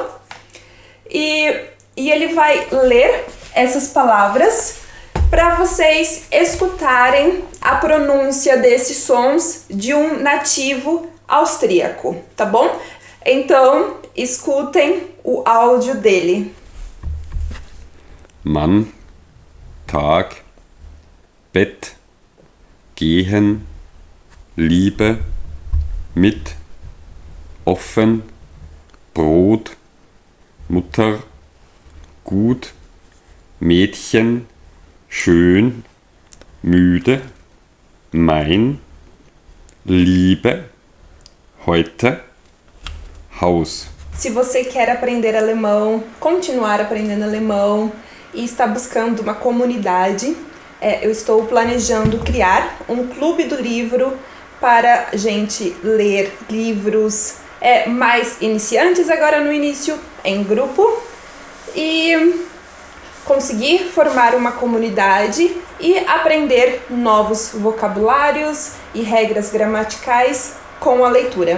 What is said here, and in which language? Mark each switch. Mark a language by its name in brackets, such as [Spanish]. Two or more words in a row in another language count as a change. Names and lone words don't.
[Portuguese] E ele vai ler essas palavras para vocês escutarem a pronúncia desses sons de um nativo austríaco, tá bom? Então, escutem o áudio dele. [German] Mann, Tag, Bett, Gehen, Liebe, mit, offen, Brot, Mutter, gut, Mädchen, schön, müde, mein, Liebe, heute, Haus. [Portuguese] Se você quer aprender alemão, continuar aprendendo alemão e está buscando uma comunidade, eu estou planejando criar um clube do livro para gente ler livros mais iniciantes agora no início, em grupo, e conseguir formar uma comunidade e aprender novos vocabulários e regras gramaticais com a leitura.